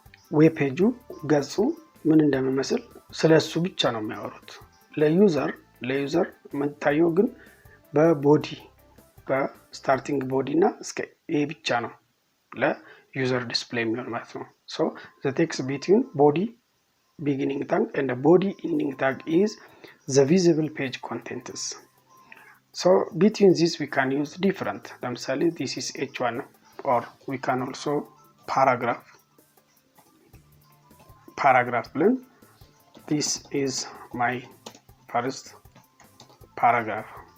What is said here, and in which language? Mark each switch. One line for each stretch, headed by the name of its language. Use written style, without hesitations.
Amharic: ዌብ ፔጁ ገጹ ምን እንደሚመስል ስለሱ ብቻ ነው የሚያወሩት። ለዩዘር የምታየው ግን በቦዲ በስታርቲንግ ቦዲ እና እስከ ኤ ብቻ ነው ለዩዘር ዲስፕሌይ የሚሆን ማለት ነው።
English: so the text between body beginning tag and the body ending tag is the visible page contents. so between this we can use different.
Amharic: ለምሳሌ
English: this is h1 or we can also paragraph
Amharic: ብለን
English: this is my first paragraph